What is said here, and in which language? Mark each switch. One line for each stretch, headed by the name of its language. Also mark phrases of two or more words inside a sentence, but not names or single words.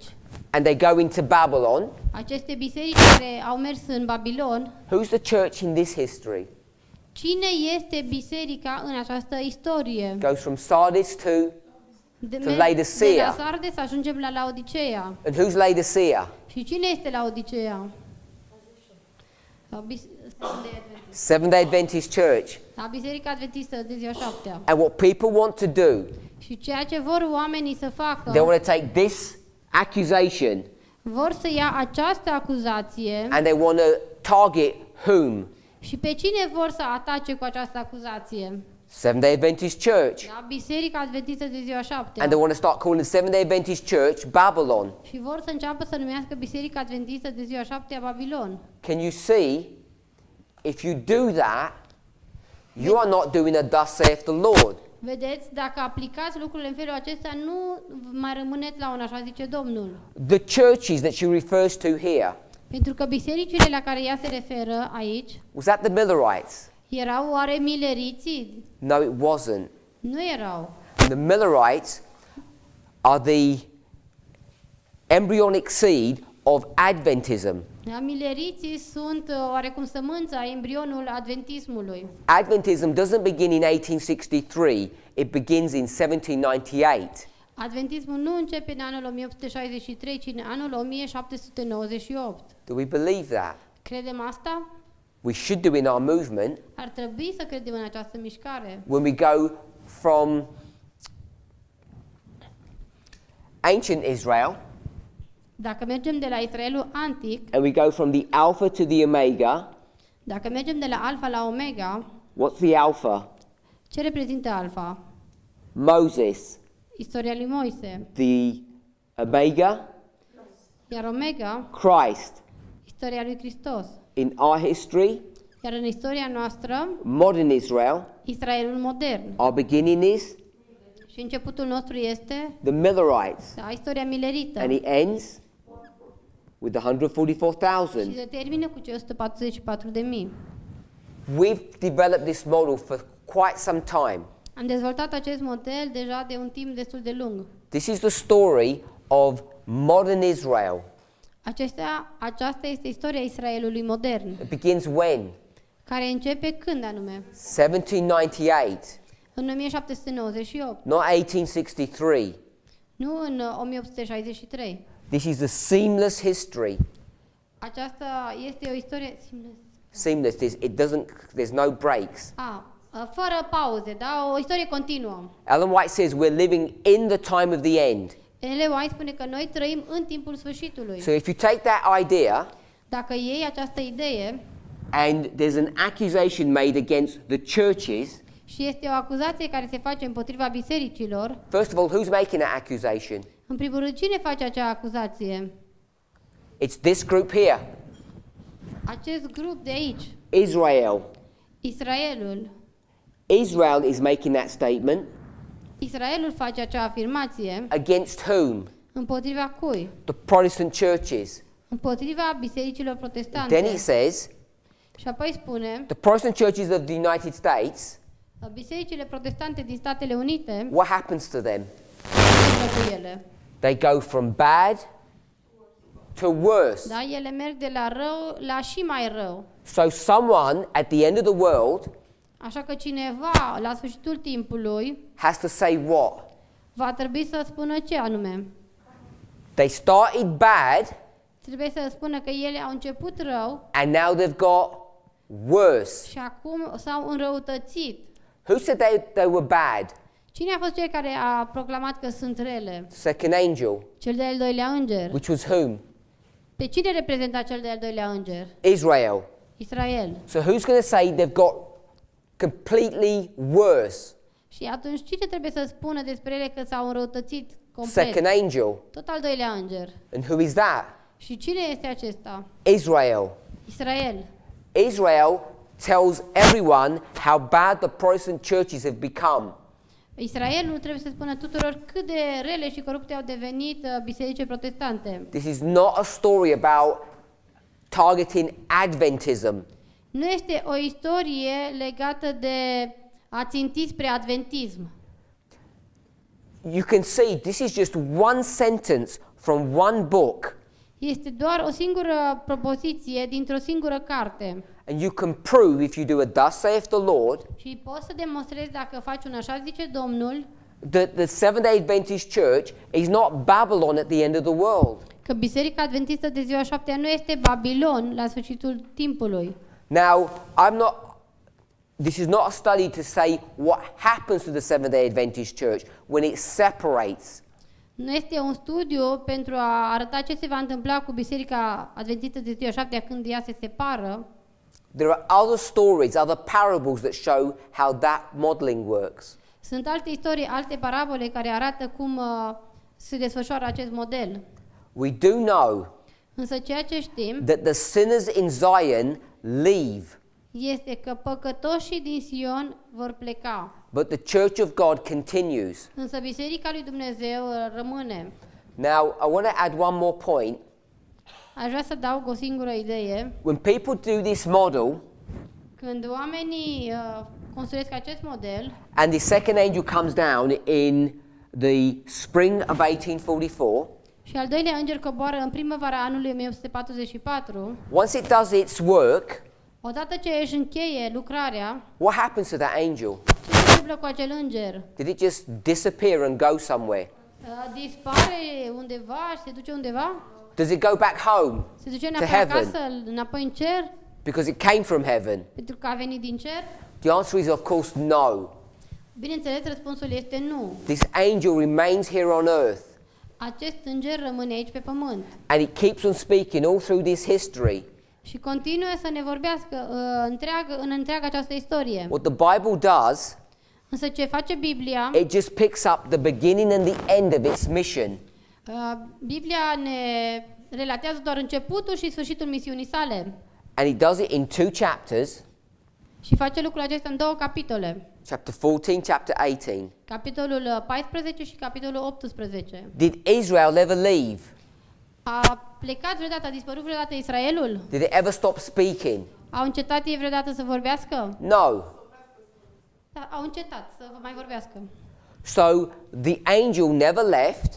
English: and they go into Babylon,
Romanian: aceste biserici care au mers în Babilon,
English: who's the church in this history?
Romanian: cine este biserica în această istorie?
English: Goes from Sardis to
Romanian: De Laodicea. la Sardes ajungem la Laodicea.
English: And who's Laodicea?
Romanian: Și cine este Laodicea?
English: Seventh-day Adventist Church.
Romanian: Biserica Adventistă de ziua 7-a.
English: And what people want to do,
Romanian: Și ceea ce vor oamenii să facă,
English: they want to take this accusation
Romanian: vor să ia această acuzație
English: and they want to target whom?
Romanian: și pe cine vor să atace cu această acuzație?
English: Seventh-day Adventist Church.
Romanian: Da, Biserica Adventistă de ziua 7-a.
English: And they want to start calling the Seventh-day Adventist Church Babylon.
Romanian: Și vor să înceapă să numească Biserica Adventistă de ziua 7-a Babilon.
English: Can you see, if you do that, you are not doing a thus saith the Lord.
Romanian: Vedeți, dacă aplicați lucrurile în felul acesta, nu mai rămâneți la un așa zice Domnul.
English: The churches that she refers to here,
Romanian: Pentru că bisericile la care ea se referă aici,
English: was that the Millerites?
Romanian: erau oare mileriții?
English: No, it wasn't.
Romanian: Nu erau.
English: The Millerites are the embryonic seed of Adventism.
Romanian: Da, mileriții sunt oarecum sămânța, embrionul adventismului.
English: Adventism doesn't begin in 1863, it begins in 1798.
Romanian: Adventismul nu începe în anul 1863, ci în anul 1798.
English: Do we believe that?
Romanian: Credem asta?
English: We should do in our movement.
Romanian: Ar trebui să credem în această mișcare.
English: When we go from ancient Israel,
Romanian: Dacă mergem de la Israelul antic,
English: and we go from the Alpha to the Omega,
Romanian: dacă mergem de la Alfa la Omega,
English: what's the Alpha?
Romanian: ce reprezintă Alfa?
English: Moses.
Romanian: Istoria lui Moise.
English: The Omega,
Romanian: Iar Omega,
English: Christ.
Romanian: istoria lui Hristos.
English: In our history,
Romanian: Iar în istoria noastră,
English: modern Israel,
Romanian: Israelul modern.
English: our beginning is
Romanian: Și începutul nostru este
English: the Millerites,
Romanian: istoria milerită.
English: and it ends with the
Romanian: Și 144,000. se termină cu cei 144.000.
English: We've developed this model for quite some time.
Romanian: Am dezvoltat acest model deja de un timp destul de lung.
English: This is the story of modern Israel.
Romanian: Aceasta este istoria Israelului modern,
English: It begins when?
Romanian: care începe când anume? 1798, În 1798,
English: not 1863.
Romanian: nu în 1863.
English: This is a seamless history.
Romanian: Aceasta este o istorie
English: Seamless. There's no breaks.
Romanian: fără pauze, da? O istorie continuă.
English: Ellen White says we're living in the time of the end.
Romanian: Ellen White spune că noi trăim în timpul sfârșitului.
English: So if you take that idea
Romanian: Dacă iei această idee
English: and there's an accusation made against the churches,
Romanian: și este o acuzație care se face împotriva bisericilor,
English: first of all, who's making that accusation?
Romanian: în primul rând, cine face acea acuzație?
English: It's this group here,
Romanian: Acest grup de aici, Israel. Israelul.
English: Israel is making that statement.
Romanian: Israelul face acea afirmație
English: against whom?
Romanian: împotriva cui?
English: The Protestant churches.
Romanian: Împotriva bisericilor protestante.
English: Then it says,
Romanian: Și apoi spune,
English: the Protestant churches of the United States,
Romanian: bisericile protestante din Statele Unite,
English: what happens to them?
Romanian: ce cu ele?
English: They go from bad to worse.
Romanian: Da, ele merg de la rău la și mai rău.
English: So someone at the end of the world
Romanian: Așa că cineva, la sfârșitul timpului,
English: has to say what?
Romanian: va trebui să spună ce anume.
English: They started bad
Romanian: Trebuie să spună că ele au început rău
English: and now they've got worse.
Romanian: și acum s-au înrăutățit.
English: Who said they were bad?
Romanian: Cine a fost cel care a proclamat că sunt rele?
English: Second angel,
Romanian: Cel de-al doilea înger.
English: which was whom?
Romanian: Pe cine reprezenta cel de-al doilea înger?
English: Israel.
Romanian: Israel.
English: So who's going to say they've got completely worse?
Romanian: Și atunci cine trebuie să spună despre ele că s-au înrăutățit complet?
English: Second angel.
Romanian: Tot al doilea înger.
English: And who is that?
Romanian: Și cine este acesta?
English: Israel.
Romanian: Israel.
English: Israel tells everyone how bad the Protestant churches have become.
Romanian: Israelul trebuie să spună tuturor cât de rele și corupte au devenit bisericile protestante.
English: This is not a story about targeting Adventism.
Romanian: Nu este o istorie legată de a ținti spre adventism.
English: You can see this is just one sentence from one book,
Romanian: Este doar o singură propoziție dintr-o singură carte.
English: and you can prove if you do a thus saith the Lord
Romanian: Și poți să demonstrezi dacă faci un așa zice Domnul,
English: that the Seventh-day Adventist Church is not Babylon at the end of the world.
Romanian: că Biserica Adventistă de ziua 7 nu este Babilon la sfârșitul timpului.
English: Now, this is not a study to say what happens to the Seventh-day Adventist Church when it separates.
Romanian: Nu este un studiu pentru a arăta ce se va întâmpla cu Biserica Adventistă de ziua 7 când ea se separă.
English: There are other stories, other parables that show how that modeling works.
Romanian: Sunt alte istorii, alte parabole care arată cum se desfășoară acest model.
English: We do know
Romanian: Însă ceea ce știm
English: that the sinners in Zion leave,
Romanian: este că păcătoșii din Sion vor pleca.
English: but the Church of God continues.
Romanian: Însă Biserica lui Dumnezeu rămâne.
English: Now, I want to add one more point.
Romanian: Aș vrea să adaug o singură idee.
English: When people do this model,
Romanian: Când oamenii construiesc acest model
English: and the second angel comes down in the spring of 1844,
Romanian: și al doilea înger coboară în primăvara anului 1844,
English: once it does its work,
Romanian: odată ce își încheie lucrarea,
English: what happens to that angel?
Romanian: ce se întâmplă cu acel înger?
English: Did it just disappear and go somewhere?
Romanian: Dispare undeva și se duce undeva?
English: Does it go back home?
Romanian: Se duce
English: To
Romanian: înapoi
English: heaven?
Romanian: acasă, înapoi în cer?
English: Because it came from heaven?
Romanian: Pentru că a venit din cer?
English: The answer is, of course, no.
Romanian: Bineînțeles, răspunsul este nu.
English: This angel remains here on earth,
Romanian: Acest înger rămâne aici pe pământ
English: and it keeps on speaking all through this history.
Romanian: și continuă să ne vorbească în întreaga această istorie.
English: What the Bible does,
Romanian: Însă ce face Biblia?
English: it just picks up the beginning and the end of its mission.
Romanian: Biblia ne relatează doar începutul și sfârșitul misiunii sale.
English: And it does it in 2 chapters,
Romanian: Și face lucrul acesta în două capitole.
English: chapter 14, chapter 18.
Romanian: Capitolul 14 și capitolul 18.
English: Did Israel ever leave?
Romanian: A plecat vreodată, a dispărut vreodată Israelul?
English: Did it ever stop speaking?
Romanian: Au încetat ei vreodată să vorbească?
English: No.
Romanian: Da, au încetat să mai vorbească.
English: So the angel never left.